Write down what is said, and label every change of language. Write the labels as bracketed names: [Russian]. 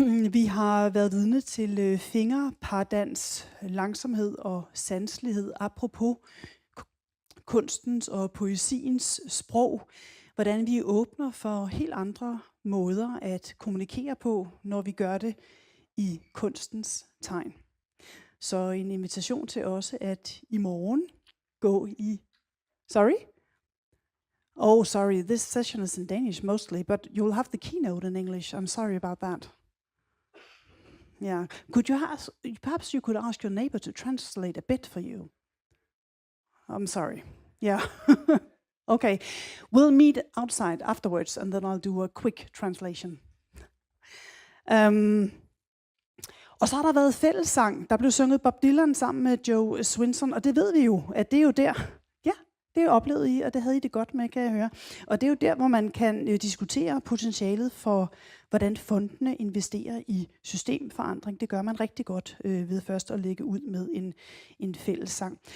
[Danish] Vi har været vidne til fingerpardans, langsomhed og sanselighed, apropos kunstens og poesiens sprog. Hvordan vi åbner for helt andre måder at kommunikere på, når vi gør det i kunstens tegn. Så en invitation til også at i morgen gå i... [English] Sorry? Oh, sorry, this session is in Danish mostly, but you'll have the keynote in English. I'm sorry about that. Yeah. Perhaps you could ask your neighbor to translate a bit for you. I'm sorry. Yeah. Okay. We'll meet outside afterwards, and then I'll do a quick translation. [Danish] Og så har der været fællessang. Der blev sunget Bob Dylan sammen med Joe Swinson, og det ved vi jo, at det er jo der. Ja, det er jo oplevet I, og det havde I det godt med, kan jeg høre. Og det er jo der, hvor man kan diskutere potentialet for, hvordan fondene investerer i systemforandring. Det gør man rigtig godt ved først at lægge ud med en fællessang.